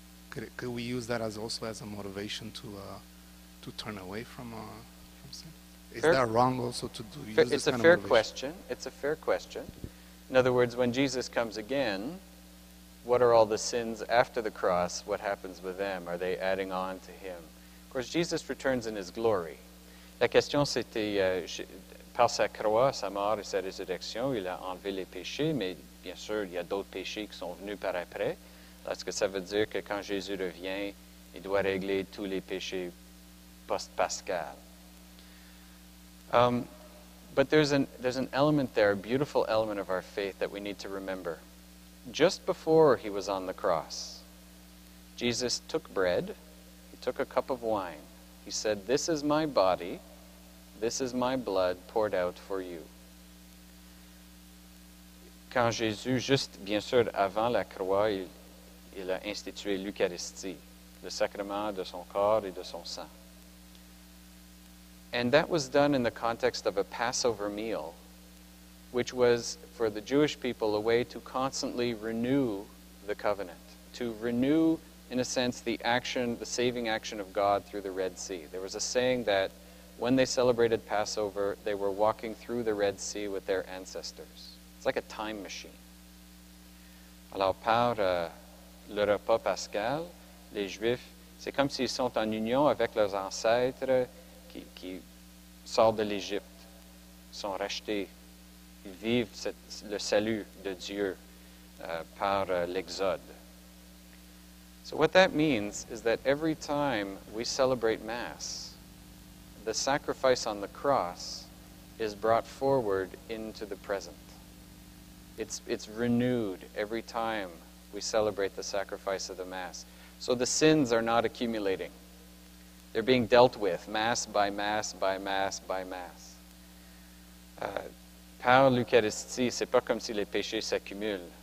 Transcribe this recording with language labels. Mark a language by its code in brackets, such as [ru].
[en] Could we use that as also as a motivation to turn away from sin? Is that wrong also to do? Use It's this a kind of fair motivation? question. It's a fair question. In other words, when Jesus comes again, what are all the sins after the cross? What happens with them? Are they adding on to him? Of course, Jesus returns in his glory. [fr] La question, c'était, par sa croix, sa mort et sa résurrection, il a enlevé les péchés, mais bien sûr, il y a d'autres péchés qui sont venus par après. Est-ce que ça veut dire que quand Jésus revient, il doit régler tous les péchés post-pascal? [en] But there's an element there, a beautiful element of our faith that we need to remember. Just before he was on the cross, Jesus took bread, he took a cup of wine. He said, "This is my body, this is my blood poured out for you." [fr] Quand Jésus, juste bien sûr avant la croix, il a institué l'Eucharistie, le sacrement de son corps et de son sang. [en] And that was done in the context of a Passover meal, which was, for the Jewish people, a way to constantly renew the covenant, to renew, in a sense, the action, the saving action of God through the Red Sea. There was a saying that when they celebrated Passover, they were walking through the Red Sea with their ancestors. It's like a time machine. [fr] Alors, par le repas pascal, les Juifs, c'est comme s'ils sont en union avec leurs ancêtres qui sortent de l'Égypte, sont rachetés. Ils vivent le salut de Dieu par l'Exode. [en] So what that means is that every time we celebrate Mass, the sacrifice on the cross is brought forward into the present. It's renewed every time we celebrate the sacrifice of the Mass. So the sins are not accumulating. They're being dealt with, Mass by Mass by Mass by Mass. [fr] Par l'Eucharistie, c'est pas comme si les péchés s'accumulent.